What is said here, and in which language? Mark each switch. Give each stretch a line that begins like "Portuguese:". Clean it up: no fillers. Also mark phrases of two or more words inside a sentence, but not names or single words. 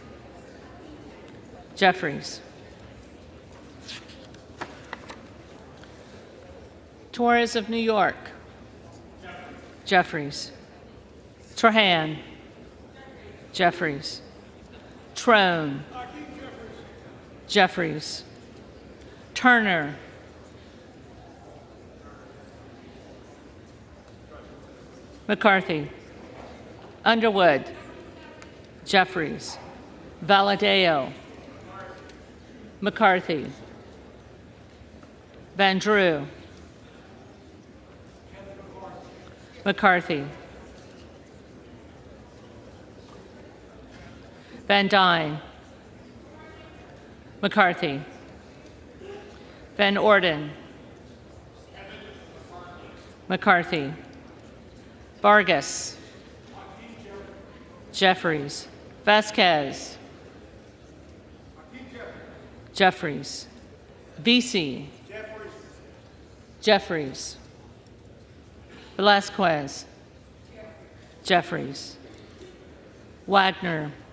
English: Jeffries, Torres of New York, Jeffries, Trahan, Jeffries, Trone, Jeffries, Turner, McCarthy, Underwood, Jeffries, Valadeo, McCarthy, Van Drew, McCarthy, Van Dyne, McCarthy, Van Orden, McCarthy, Vargas, Jeffries, Vasquez, Jeffries, Vesey, Jeffries, Velasquez, Jeffries, Wagner,